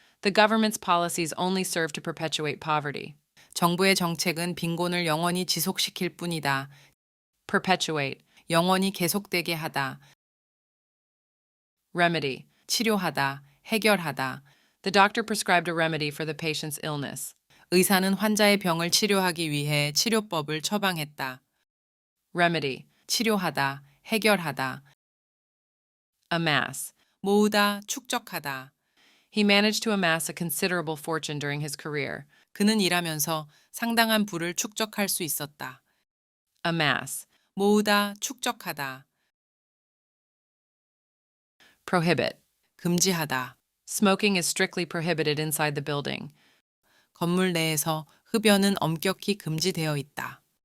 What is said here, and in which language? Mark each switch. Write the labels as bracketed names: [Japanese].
[English] The government's policies only serve to perpetuate poverty. [Korean] 정부의 정책은 빈곤을 영원히 지속시킬 뿐이다. [English] perpetuate. [Korean] 영원히 계속되게 하다. [English] remedy. [Korean] 치료하다, 해결하다. [English] The doctor prescribed a remedy for the patient's illness. [Korean] 의사는 환자의 병을 치료하기 위해 치료법을 처방했다. [English] remedy. [Korean] 치료하다, 해결하다. [English] amass. [Korean] 모으다, 축적하다. [English] He managed to amass a considerable fortune during his career. [Korean] 그는 일하면서 상당한 부를 축적할 수 있었다. [English] amass. [Korean] 모으다, 축적하다. [English] prohibit. [Korean] 금지하다. [English] Smoking is strictly prohibited inside the building. [Korean] 건물 내에서 흡연은 엄격히 금지되어 있다.